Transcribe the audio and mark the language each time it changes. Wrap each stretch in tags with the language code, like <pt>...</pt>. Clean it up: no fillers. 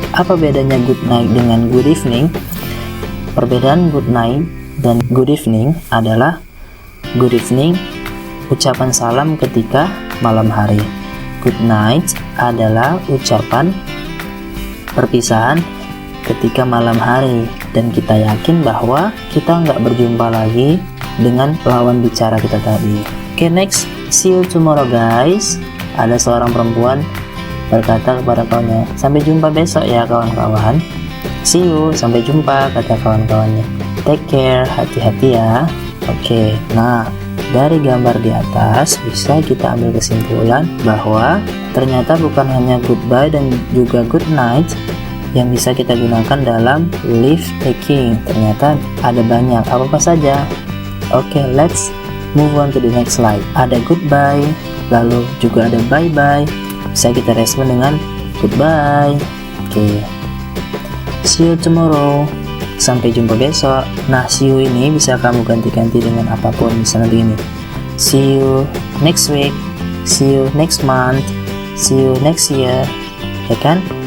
<id>Apa bedanya good night dengan good evening? Perbedaan good night dan good evening adalah good evening ucapan salam ketika malam hari. Good night adalah ucapan perpisahan ketika malam hari, dan kita yakin bahwa kita nggak berjumpa lagi dengan lawan bicara kita tadi.</id> <en>Oke, next, see you tomorrow guys.</en> <id>Ada seorang perempuan berkata kepada kawannya, sampai jumpa besok ya kawan-kawan.</id> <en>See you,</en> <id>sampai jumpa, kata kawan-kawannya.</id> <en>Take care,</en> <id>hati-hati ya. Oke, nah dari gambar di atas bisa kita ambil kesimpulan bahwa ternyata bukan hanya goodbye dan juga good night yang bisa kita gunakan dalam leave taking. Ternyata ada banyak. Apa saja?</id> <en>Oke, let's move on to the next slide.</en> <id>Ada goodbye, lalu juga ada bye bye. Bisa kita respon dengan goodbye. Oke,</id> <en>see you tomorrow.</en> <id>Sampai jumpa besok. Nah,</id> <en>see you</en> <id>ini bisa kamu ganti-ganti dengan apapun. Misalnya begini,</id> <en>see you next week, see you next month, see you next year,</en> <id>ya kan?</id>